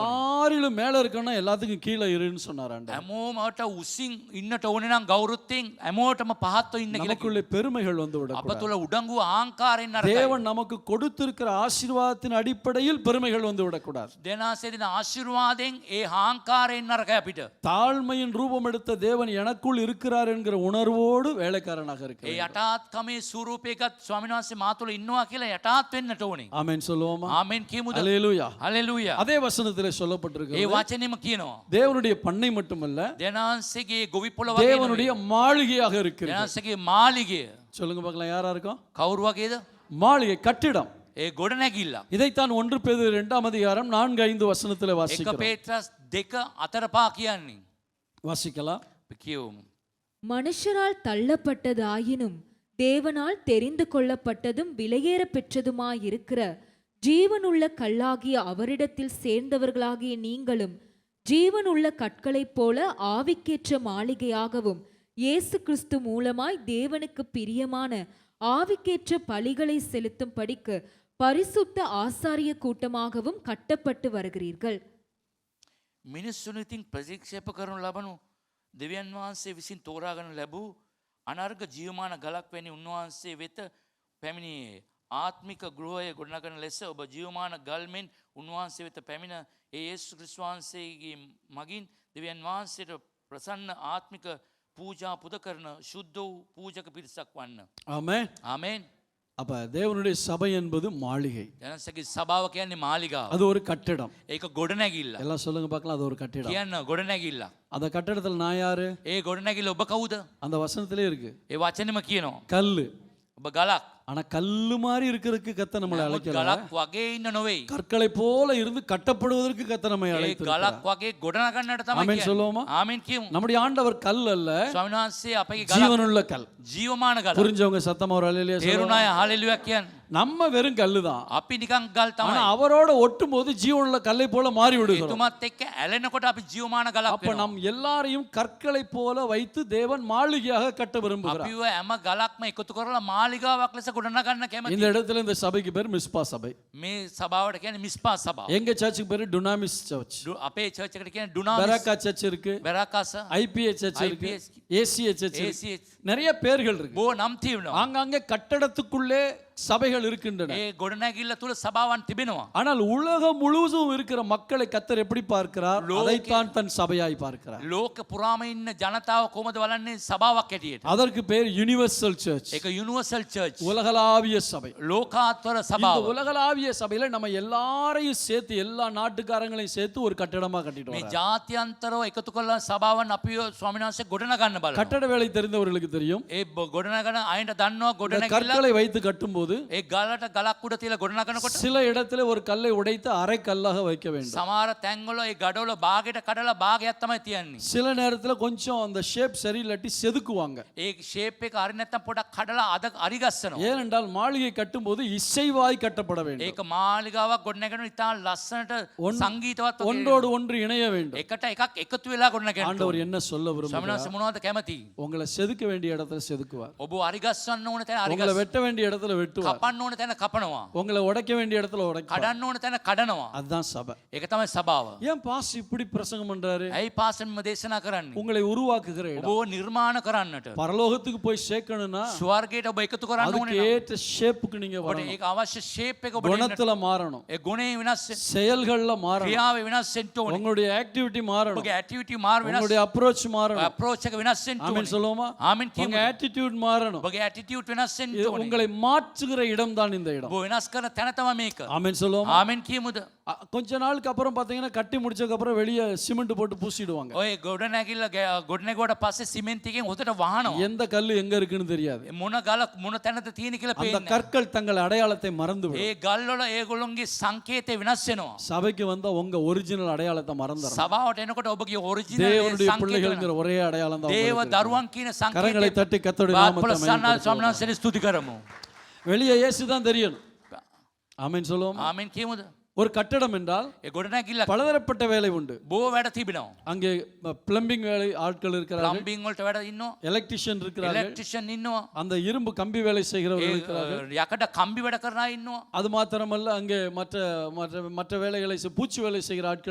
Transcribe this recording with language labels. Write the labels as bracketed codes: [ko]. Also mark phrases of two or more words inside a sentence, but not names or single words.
[ta] எல்லாரிலும் மேல இருக்கணும், எல்லாத்துக்கும் கீழே இருன்னு சொன்னார் ஆண்டவர். [si] හැමෝමට උසින් ඉන්නට ඕනේ නම් ගෞරවයෙන් හැමෝටම පහත්ව ඉන්න කියලා. [ta] நமக்குள்ளே பெருமைகள் வந்து [si] අප [ta] விடக்கூடாது. [si] තුළ උඩඟු ආංකාරයෙන් නරකයි. [ta] தேவன் நமக்கு கொடுத்திருக்கிற ஆசீர்வாதத்தின் அடிப்படையில் பெருமைகள் வந்து விடக்கூடாது. [si] දෙනාසේ දෙන ආශිර්වාදයෙන් ඒ ආංකාරයෙන් නරකයි අපිට. [ta] தாழ்மையின் ரூபம் எடுத்த தேவன் எனக்குள் இருக்கிறார் என்கிற உணர்வோடு வேலைக்காரனாக [si] ඒ [ta] இருக்கிறார். [si] යටාත්කමේ ස්වරූපයකත් ස්වාමීන් වහන්සේ මා තුළ ඉන්නවා කියලා යටාත් රහත් වෙන්නට ඕනේ. [ta] ஆமென் சொல்லுவோமா? [si] ආමෙන් කියමුද? [ta] அல்லேலூயா. [si] හලෙලූයා. [ta] அதே வசனத்திலே [si] ඒ [ta] சொல்லப்பட்டிருக்கிறது [si] වචනේම කියනවා. [ta] தேவனுடைய பண்ணை மட்டுமல்ல [si] දෙනාන්සේගේ ගොවිපොළ වගේ [ta] தேவனுடைய மாளிகையாக இருக்கிறது. [si] දෙනාන්සේගේ මාලිගය. [ta] சொல்லுங்க பார்க்கலாம் யாரா இருக்கும்? [si] කවුරු වගේද? [ta] மாளிகை கட்டிடம். [si] ඒ ගොඩනැගිල්ල. [ta] இதைத்தான் 1 பேதுரு 2 அதிகாரம் 4-5 வசனத்திலே [si] එක [ta] வாசிக்கிறோம். [si] පේත්‍රස් 2 4 කියන්නේ. [ta] வாசிக்கலாம். [si] අපි කියවමු. [ta] மனுஷரால் தள்ளப்பட்டதாயினும் தேவனால் தெரிந்து கொள்ளப்பட்டதும் விலையேற பெற்றதுமாயிருக்கிற ஜீவனுள்ள கல்லாகிய அவரிடத்தில் சேர்ந்தவர்களாகிய நீங்களும் ஜீவனுள்ள கற்களைப் போல ஆவிக்கேற்ற மாளிகையாகவும் இயேசு கிறிஸ்து மூலமாய் தேவனுக்கு பிரியமான ஆவிக்கேற்ற பலிகளை செலுத்தும் படிக்கு பரிசுத்த ஆசாரிய கூட்டமாகவும் கட்டப்பட்டு வருகிறீர்கள். [si] මිනිස්සුන් ඉතින් ප්‍රතික්ෂේප කරනු ලබනු දෙවියන් වහන්සේ විසින් තෝරාගෙන ලැබූ අනර්ග ජීවමාන ගලක් වැනි උන්වහන්සේ වෙත පැමිණියේ. ආත්මික ගෘහය ගොඩනගන ලෙස ඔබ ජීවමාන ගල්මෙන් උන්වහන්සේ වෙත පැමිණ ඒ යේසු ක්‍රිස්තු වහන්සේගේ මගින් දෙවියන් වහන්සේට ප්‍රසන්න ආත්මික පූජා පුද කරන ශුද්ධ වූ පූජක පිරිසක් වන්න. [ta] ஆமென். [si] ආමෙන්. [ta] அப்ப தேவனுடைய சபை என்பது மாளிகை. [si] ජනසගේ සභාව කියන්නේ මාලිගාව. [ta] அது ஒரு கட்டிடம். [si] ඒක ගොඩනැගිල්ල. [ta] எல்லாம் சொல்லுங்க பார்க்கலாம், அது ஒரு கட்டிடம். [si] කියන්න ගොඩනැගිල්ල. [ta] அந்த கட்டிடத்துல நான் யாரு? [si] ඒ ගොඩනැගිල්ල ඔබ කවුද? [ta] அந்த வசனத்திலே இருக்கு. [si] ඒ වචනෙම කියනවා. [ta] கல்லு. [si] ඔබ ගලක්. [ta] ஆனா கல்லு மாதிரி இருக்கிறதுக்கு கத்த நம்மளை [si] නමුත් [ta] அழைக்கல. [si] ගලක් වගේ ඉන්න නොවේයි. [ta] கற்களை போல இருந்து கட்டப்படுவதற்கு கத்த நம்மை [si] ඒ [ta] அழைத்திருக்கிறார். [si] ගලක් වගේ ගොඩනගන්නට තමයි [ta] ஆமென் [si] කියන්නේ. [ta] சொல்லுவோமா? [si] ආමෙන් කියමු. [ta] நம்முடைய ஆண்டவர் கல் அல்ல, [si] ස්වාමීන් වහන්සේ අපගේ ගලක් [ta] ஜீவனுள்ள கல். [si] ජීවමාන ගලක්. [ta] புரிஞ்சவங்க சத்தமா ஒரு அல்லேலூயா சொல்லுங்க. [si] තේරුණාය හalleluya කියන්නේ. [ta] நம்ம வெறும் கல்லு தான். [si] අපි නිකන් ගල් [ta] ஆனா [si] තමයි. [ta] அவரோட ஒட்டும் போது ஜீவனுள்ள கல்லை போல மாறி விடுகிறோம். [si] එතුමත් එක්ක ඇලෙනකොට අපි ජීවමාන ගලක් [ta] அப்ப [si] වෙනවා. [ta] நம் எல்லாரையும் கற்களை போல வைத்து தேவன் மாளிகையாக கட்ட விரும்புகிறார். [si] අපිව හැම ගලක්ම එකතු කරලා මාලිගාවක් ලෙස ගොඩනගන්න [ta] இந்த [si] කැමතියි. [ta] இடத்துல இந்த சபைக்கு பேர் மிஸ்பா சபை. [si] මේ සභාවට කියන්නේ මිස්පා සභාව. [ta] எங்க சர்ச்சுக்கு பேரு டுனாமிஸ் சர்ச். [si] අපේ චර්ච් එකට කියන්නේ ඩුනාමිස්. [ta] பெராக்கா சர்ச் இருக்கு, [si] බෙරාකස. [ta] ஐபிஏ சர்ச் இருக்கு, [si] IPS. [ta] ஏசிஏ சர்ச் இருக்கு. [si] ACH. [ta] நிறைய பேர்கள் இருக்கு. [si] බෝ නම් තියෙනවා. [ta] ஆங்காங்கே கட்டடத்துக்குள்ளே சபைகள் இருக்கின்றன. [si] ඒ ගොඩනැගිල්ල තුල සභාවන් තිබෙනවා. [ta] ஆனால் உலகம் முழுவதும் இருக்கிற மக்களை கத்தர் எப்படி பார்க்கிறார்? அதைத்தான் தன் சபையாய் பார்க்கிறார். [si] ලෝක පුරාම ඉන්න ජනතාව කොහොමද බලන්නේ? සභාවක් හැටියට. [ta] அதற்கு பேர் [en] universal church, [si] ඒක [en] universal church. [ta] உலகளாவிய சபை. [si] ලෝකාත්වර [ta] இந்த [si] සභාව. [ta] உலகளாவிய சபையில நம்ம எல்லாரையும் சேர்த்து எல்லா நாட்டுக்காரங்களையும் சேர்த்து ஒரு கட்டடமா கட்டிட்டு [si] මේ [ta] வரார். [si] ජාත්‍යන්තරව එකතු කරලා සභාවන් අපිව ස්වාමීන් වහන්සේ ගොඩනගන්න බලනවා. [ta] கட்டட வேலை தெரிந்தவர்களுக்கு தெரியும். [si] ඒ ගොඩනගන අයට දන්නවා [ta] இந்த [si] ගොඩනැගිල්ල. [ta] கற்களை வைத்து கட்டும்போது [si] ඒ ගලට ගලක් උඩ තියලා ගොඩනගනකොට [ta] சில இடத்துல ஒரு கல்லை உடைத்து அரை கல்லாக வைக்க வேண்டும். [si] සමහර තැන්වල ඒ ගඩොල භාගයට කඩලා භාගයක් තමයි තියන්නේ. [ta] சில நேரத்துல கொஞ்சம் அந்த ஷேப் சரியில்லாட்டி செதுக்குவாங்க. [si] ඒ ෂේප් එක හරි නැත්තම් පොඩක් කඩලා අද අරිගස්සනවා. [ta] ஏனென்றால் மாளிகை கட்டும்போது இசைவாய் கட்டப்பட வேண்டும். [si] ඒක මාලිගාවක් ගොඩනගන ඉතා ලස්සනට සංගීතවත් වගේ [ta] ஒன்றோடு ஒன்று இணைய வேண்டும். [si] එකට එකක් එකතු වෙලා ගොඩනගන්න. [ta] ஆண்டவர் என்ன சொல்ல [si] ස්වාමීන් [ta] விரும்புகிறார்? [si] වහන්සේ මොනවද කැමති? [ta] உங்களை செதுக்க வேண்டிய இடத்துல செதுக்குவார். [si] ඔබ අරිගස්සන්න ඕන තැන [ta] உங்களை [si] අරිගස්ස. [ta] வெட்ட வேண்டிய இடத்துல வெட்டுவார். [si] කපන්න ඕන තැන කපනවා. [ta] உங்களை உடைக்க வேண்டிய இடத்துல உடைப்பார். [si] කඩන්න ඕන තැන කඩනවා. [ta] அதுதான் சபை. [si] ඒක තමයි සභාව. [ta] ஏன் பாஸ் இப்படி பிரசங்கம் பண்றாரு? [si] ඇයි පාසෙන්ම දේශනා කරන්නේ? [ta] உங்களை உருவாக்குகிற இடம். [si] ඔබව නිර්මාණ කරන්නට. [ta] பரலோகத்துக்கு போய் சேர்க்கணும்னா [si] ස්වර්ගයට ඔබ එකතු කරන්න [ta] அதுக்கு [si] ඕනේ. [ta] ஏற்ற ஷேப்புக்கு நீங்க [si] ඔබට [ta] வரணும். [si] ඒක අවශ්‍ය ෂේප් එක ඔබට එන්නට. [ta] குணத்துல மாறணும், [si] ඒ ගුණේ වෙනස් වෙන්න. [ta] செயல்கள்ல மாறணும், [si] ක්‍රියාවේ වෙනස් වෙන්න ඕනේ. [ta] உங்களுடைய ஆக்டிவிட்டி மாறணும், [si] ඔබගේ ඇක්ටිවිටි මාර වෙනස්. [ta] உங்களுடைய அப்ரோச் மாறணும். [si] අප්‍රෝච් එක වෙනස් වෙන්න [ta] ஆமென் [si] ඕනේ. [ta] சொல்லுவோமா? [si] ආමෙන් [ta] உங்க [si] කියමු. [ta] ஆட்டிடியூட் மாறணும். [si] ඔබගේ ඇටිටියුඩ් වෙනස් වෙන්න [ta] இது [si] ඕනේ. [ta] உங்களை மாற்றுகிற இடம் தான் இந்த இடம். [si] ඔබ වෙනස් කරන තැන තමයි මේක. [ta] ஆமென் சொல்லுவோமா? [si] ආමෙන් කියමුද? [ta] கொஞ்ச நாளுக்கு அப்புறம் பாத்தீங்கன்னா கட்டி முடிச்சதுக்கு அப்புறம் வெளியே சிமெண்ட் போட்டு பூசிடுவாங்க. [si] ඔය ගොඩනැගිල්ල ගොඩනැගුවට පස්සේ සිමෙන්ති එකෙන් හොදට වහනවා. [ta] எந்த கல்லு எங்க இருக்குன்னு தெரியாது. [si] මොන ගල මොන තැනද තියෙන කියලා [ta] அந்த [si] පේන්නේ. [ta] கற்கள் தங்கள் அடையாளத்தை மறந்து [si] ඒ [ta] விடும். [si] ගල් වල ඒගොල්ලොන්ගේ සංකේතය වෙනස් වෙනවා. [ta] சபைக்கு வந்தா உங்க ஒரிஜினல் அடையாளத்தை மறந்துடும். [si] සභාවට එනකොට ඔබගේ ඔරිජිනල් [ta] தேவனுடைய [si] සංකේතය [ta] பிள்ளைகள்ங்கிற ஒரே அடையாளம் தான் [si] දේව [ta] உங்களுக்கு. [si] දරුවන් කියන [ta] கரங்களை [si] සංකේතය. [ta] தட்டி கர்த்தருடைய நாமத்தை [si] බාප්පලසන්නා [ta] மகிமைப்படுத்துவோம். [si] ස්වාමීන් වහන්සේට ස්තුති කරමු. [ta] வெளியே இயேசு தான் தெரியணும். ஆமென் சொல்லுவோம். [si] ආමෙන් කියමුද? [ta] ஒரு கட்டடம் என்றால் [si] ඒ ගොඩනැගිල්ල [ta] பலதரப்பட்ட வேலை உண்டு. [si] බොහෝ වැඩ තිබෙනවා. [ta] அங்கே பிளம்பிங் வேலை ஆட்கள் இருக்கிறார்கள், [si] ප්ලම්බින් වලට වැඩ ඉන්නවා. [ta] எலக்ட்ரிஷியன் இருக்கிறார்கள், [si] ඉලෙක්ට්‍රිෂියන් ඉන්නවා. [ta] அந்த இரும்பு கம்பி வேலை செய்கிறவர்கள் [si] ඒ [ta] இருக்கிறார்கள். [si] යකඩ කම්බි වැඩ කරන අය ඉන්නවා. [ta] அது மாத்திரமல்ல, அங்கே மற்ற மற்ற மற்ற வேலைகளை பூச்சி வேலை செய்கிற ஆட்கள்